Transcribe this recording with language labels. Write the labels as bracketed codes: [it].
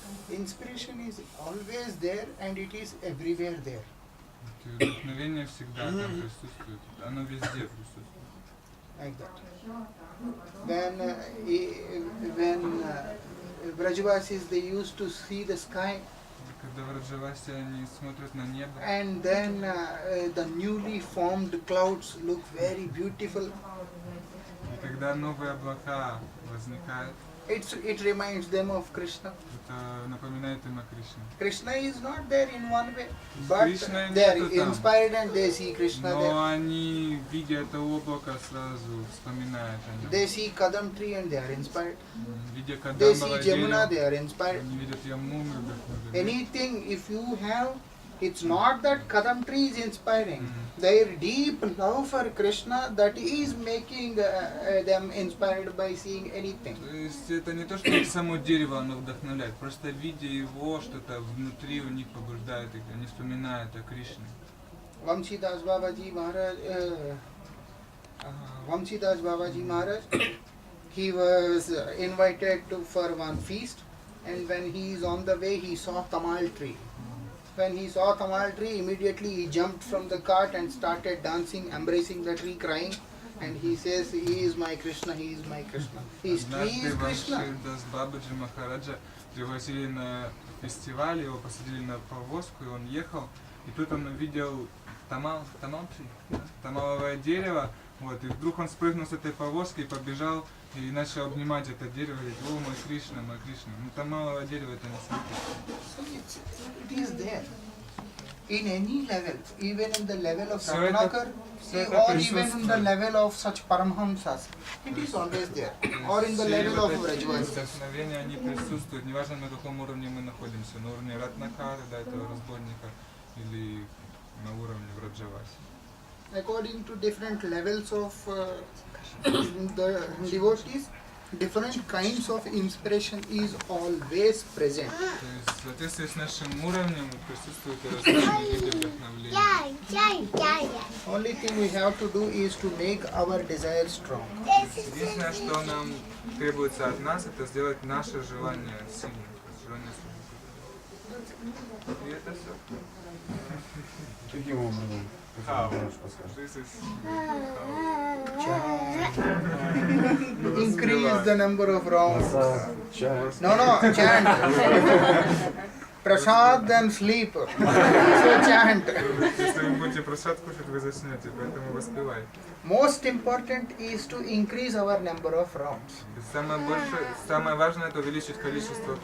[en] Inspiration is always there and it is everywhere there. [ru] Вдохновение всегда там присутствует, оно везде присутствует. [en] Like that. When Vrajavasis, they used to see the sky, [ru] Когда в Раджавасе они смотрят на небо, [en] and then the newly formed clouds look very beautiful. [ru] и когда новые облака возникают, [en] It reminds them of Krishna. [ru] это напоминает им о Кришне. [en] Krishna is not there in one way, but Krishna they are [ru] нету там. [en] inspired and they see Krishna there. [ru] Но они, видя это облако, сразу вспоминают о нем. [en] They see Kadam tree and they are inspired. [ru] Видя [en] They see [ru] Кадамбовое [en] Jamuna, [ru] дерево, [en] they are inspired. [ru] они видят Ямуну, вдохновлены. [en] Anything, if you have, it's not that Kadam tree is inspiring. Their deep love for Krishna, that is making them inspired by seeing anything. [ru] То есть это не то, что само дерево оно вдохновляет, просто видя его, что-то внутри у них побуждает их, они вспоминают о Кришне. [en] Vamsidas Babaji Maharaj, he was invited for one feast, and when he is on the way, he saw Tamal tree. When he saw Tamal tree, immediately he jumped from the cart and started dancing, embracing the tree, crying. And he says, he is my Krishna, he is my Krishna. His tree is Krishna. [ru] Однажды с Бабаджи Махараджа пригласили на фестиваль, его посадили на повозку, и он ехал. И тут он увидел тамаловое дерево, вот, и вдруг он спрыгнул с этой повозки и побежал и начал обнимать это дерево, и говорит: о, мой Кришна, мой Кришна. Ну, тамаловое дерево это не смотрит. [en] So it is there. In any level, even in the level of So it- Ratnakar, so it or even in the [ru] присутствует. [en] level of such Paramhamsas, it is always there. Or in the level of Vrajavasis. [ru] Вдохновения, они присутствуют, неважно на каком уровне мы находимся, на уровне Ратнакара, да, этого разбойника, или на уровне Враджаваси. [en] According to different levels of the devotees, different kinds of inspiration is always present. [ru] То есть в соответствии с нашим уровнем присутствуют различные виды вдохновления. [en] Only thing we have to do is to make our desire strong. [ru] Единственное, что нам требуется от нас, это сделать наше желание сильным. Желание сильным. И это все. Каким образом? Можешь подсказать? [en] Increase the number of rounds. [ru] Чай. [en] No, chant. Prasad then sleep. So chant. [ru] Если вы будете просад кушать, вы заснете, поэтому воспевайте. [en] Most important is to increase our number of rounds. [ru] Самое важное это увеличить количество